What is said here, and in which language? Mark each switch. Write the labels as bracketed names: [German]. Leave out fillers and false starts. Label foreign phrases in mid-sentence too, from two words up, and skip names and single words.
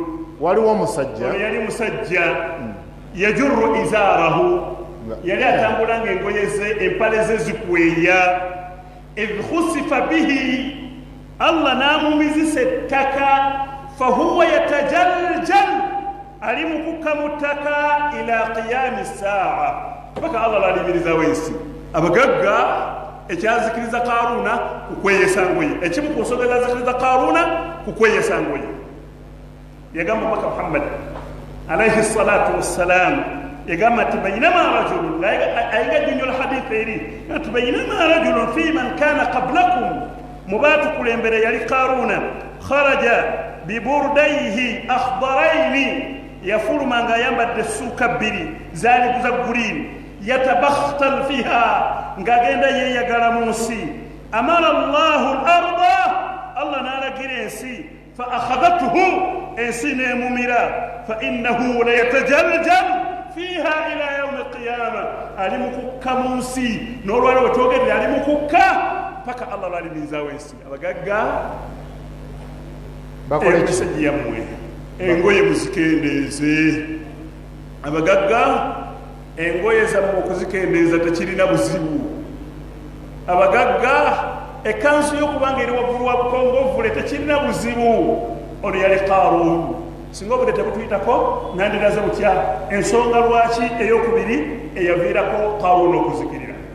[Ganda] waliwo omusajja yali musajja [Arabic] يجر إزاره [Ganda] yali atambulanga engoye ze empale ze zikweya [Arabic] إذ خسف به [Ganda] Allah namumizisa ettaka [Arabic] فهو يتجلجل [Ganda] ali mukukka mu ttaka [Arabic] إلى قيام الساعة [Ganda] paka Allah lalimirizawo ensi abagagga ekyazikiriza Karuuna kukweyesa ngoye ekimu ku nsonga ezazikiriza Karuuna kukweyesa ngoye yagamba Maka Muhammad [Arabic] عليه الصلاة والسلام [Ganda] yagamba ati [Arabic] بينما رجل [Ganda] ayinga jjunyola hadith eri ati [Arabic] بينما رجل فيمن كان قبلكم [Ganda] mubatukulembere yali Karuuna [Arabic] خرج ببرديه [Ganda] akhdaraini yafulumanga ayambadde essuuka bbiri zaali za green [Arabic] يتبختر فيها [Ganda] ngagenda yeyagala mu nsi [Arabic] أمر الله الأرض [Ganda] Allah n'alagira ensi [Arabic] فأخذته [Ganda] ensi neemumira [Arabic] فإنه لا يتجلجل فيها إلى يوم القيامة [Ganda] ali mukukka mu nsi n'olwali wetwogerera ali mukukka paka Allah lwalimirizawo ensi abagagga bakola ekiseji yammwe engoye muzikendeeze abagagga engoye zammwe okuzikendeeza tekirina buzibu abagagga ekansu y'okubanga eri waggulu wa bukongovule tekirina buzibu ono yali Karuun singa obudde tebutuyitako nandiraze butya ensonga lwaki eyokubiri eyaviirako Karuun okuzikirira